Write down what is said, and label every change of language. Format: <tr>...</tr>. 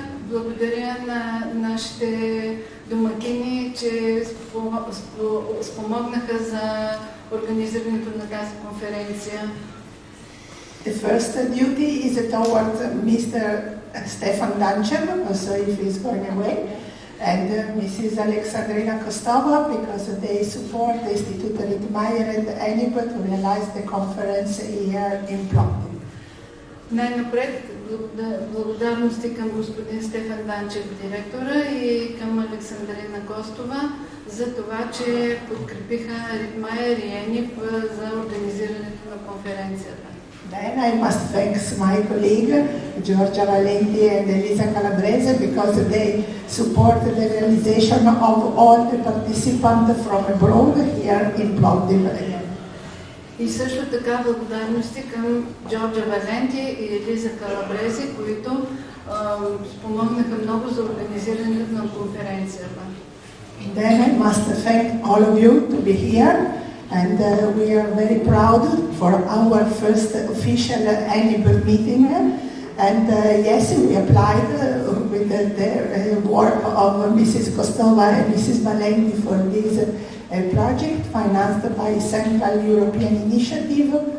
<bg>Благодаря на нашите домакини, че спомогнаха за организирането на тази конференция.</bg> <en>The first duty is toward Mr. Stefan Danchev, also if he's going away, and Mrs. Alexandrina Kostova, because they support the Instituto Rittmeyer and ENIB to realize the conference here in Plovdiv.</en> <bg>Най-напред благодарности към господин Стефан Данчев, директора, и към Александрина Костова за това, че подкрепиха Rittmeyer и ENIB за организирането на конференцията.</bg> <en>Then I must thank my colleague Giorgia Valenti and Elisa Calabrese because they support the realization of all the participants from abroad here in Plovdiv.</en> <bg>И също така благодарности към Джорджа Валенти и Елиза Калабрези, които спомогнаха много за организирането на конференцията.</bg> <en>Then I must thank all of you to be here, and we are very proud for our first official annual meeting. And yes, we applied with the work of Mrs. Kostova and Mrs. Valenti for this project financed by Central European Initiative.</en>